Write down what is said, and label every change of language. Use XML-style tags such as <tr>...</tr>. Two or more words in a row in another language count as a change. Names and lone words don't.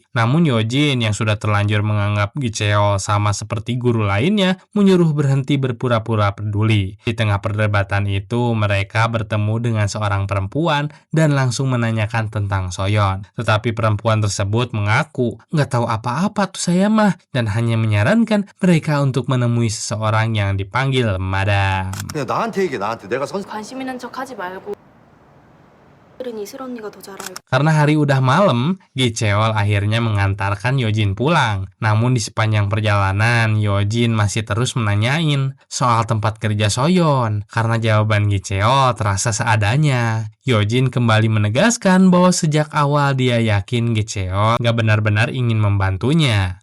<id>Namun Yojin yang sudah terlanjur menganggap Gicheol sama seperti guru lainnya menyuruh berhenti berpura-pura peduli. Di tengah perdebatan itu mereka bertemu dengan seorang perempuan dan langsung menanyakan tentang Soyeon. Tetapi perempuan tersebut mengaku nggak tahu apa-apa tuh saya mah dan hanya menyarankan mereka untuk menemui seseorang yang dipanggil madam.</id> <ko>그냥 나한테 얘기해, 나한테. 내가 관심 있는 척 하지 말고 이슬 언니가 더 잘 알고.</ko> <id>Karena hari udah malam, Gicheol akhirnya mengantarkan Yojin pulang. Namun di sepanjang perjalanan, Yojin masih terus menanyain soal tempat kerja Soyeon. Karena jawaban Gicheol terasa seadanya. Yojin kembali menegaskan bahwa sejak awal dia yakin Gicheol gak benar-benar ingin membantunya.</id>